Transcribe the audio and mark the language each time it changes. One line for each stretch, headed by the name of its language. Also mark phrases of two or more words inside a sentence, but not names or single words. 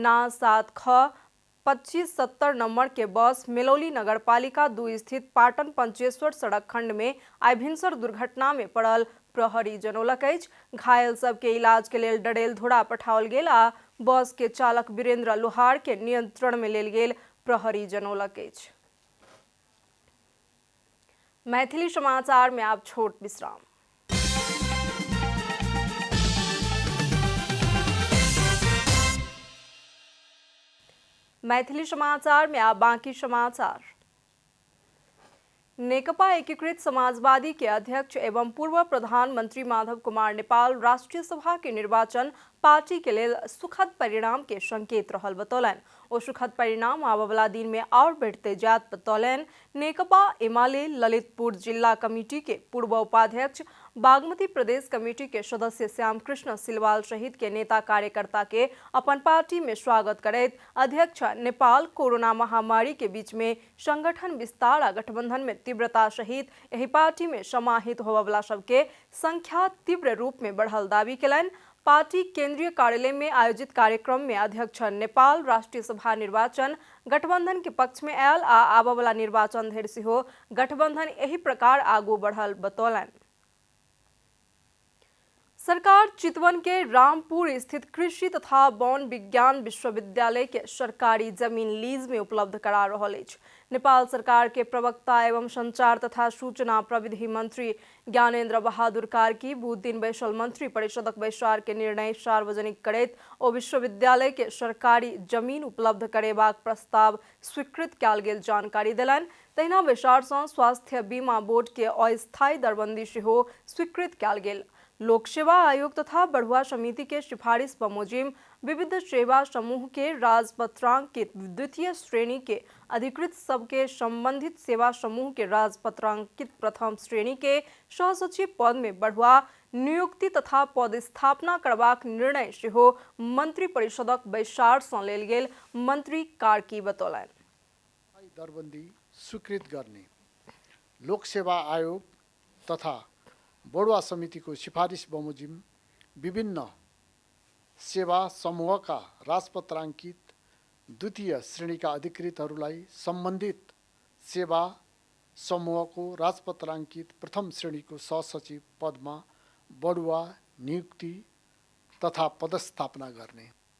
Maithili: ना 7 ख 2570 नंबर के बस मेलौली नगर पालिका 2 स्थित पाटन पंचेश्वर सड़क खंड में आइ भिनसर दुर्घटना में पड़ल प्रहरी जनौलक अछि। घायल सबके इलाज के लेल डडेल धुरा पठाओल गेल आ बस के चालक वीरेंद्र लोहार के नियंत्रण में लेल गेल प्रहरी जनौलक अछि। मैथिली समाचार में आप छोट विश्राम। मैथिली समाचार में आप बाकी समाचार। नेकपा एकीकृत समाजवादी के अध्यक्ष एवं पूर्व प्रधानमंत्री माधव कुमार नेपाल राष्ट्रीय सभा के निर्वाचन पार्टी के लिए सुखद परिणाम के संकेत रहल बतौलन। ओ सुखद परिणाम आवे वाला दिन में और बढ़ते जात बतौलन। नेकपा एमाले ललितपुर जिला कमेटी के पूर्व उपाध्यक्ष, बागमती प्रदेश कमेटी के सदस्य श्याम कृष्ण सिलवाल सहित के नेता कार्यकर्ता के अपन पार्टी में स्वागत करैत अध्यक्ष नेपाल कोरोना महामारी के बीच में संगठन विस्तार आ गठबंधन में तीव्रता सहित यही पार्टी में समाहित होने वाला सबके संख्या तीव्र रूप में बढ़ल दावी कलन। पार्टी केंद्रीय कार्यालय में आयोजित कार्यक्रम में अध्यक्ष नेपाल राष्ट्रीय सभा निर्वाचन गठबंधन के पक्ष में आयल आ आबा वाला निर्वाचन धरि सेहो गठबंधन यही प्रकार आगू बढ़ल बतौलन। सरकार चितवन के रामपुर स्थित कृषि तथा वन विज्ञान विश्वविद्यालय के सरकारी जमीन लीज में उपलब्ध करा रहल अछि। नेपाल सरकार के प्रवक्ता एवं संचार तथा सूचना प्रविधि मंत्री ज्ञानेन्द्र बहादुर कार्की बुध दिन बैसल मंत्री परिषदक बैसार के निर्णय सार्वजनिक करैत ओ विश्वविद्यालय के सरकारी जमीन उपलब्ध करेबाक प्रस्ताव स्वीकृत कयल गेल जानकारी देलनि। तहिना बैसार सँ स्वास्थ्य बीमा बोर्ड के अस्थायी दरबंदी सेहो स्वीकृत कयल गेल। लोक सेवा आयोग तथा बढ़ुआ समिति के सिफारिश बमोजिम विविध सेवा समूह के राजपत्रांकित द्वितीय श्रेणी के अधिकृत सबके संबंधित सेवा समूह के राजपत्रांकित प्रथम श्रेणी के सहसचिव पद में बढ़ुआ नियुक्ति तथा पदस्थापना करबाक निर्णय सेहो मंत्री परिषदक बैसार सँ लेल गेल मंत्री कार्की बतौलनि।
Nepali: दरबंदी स्वीकृत गर्ने लोक सेवा आयोग तथा बढुवा समितिको सिफारिस बमोजिम विभिन्न सेवा समूहका राजपत्रांकित द्वितीय श्रेणीका अधिकृतहरूलाई सम्बन्धित सेवा समूहको राजपत्रांकित प्रथम श्रेणीको सहसचिव पदमा बढुवा नियुक्ति तथा पदस्थापना गर्ने।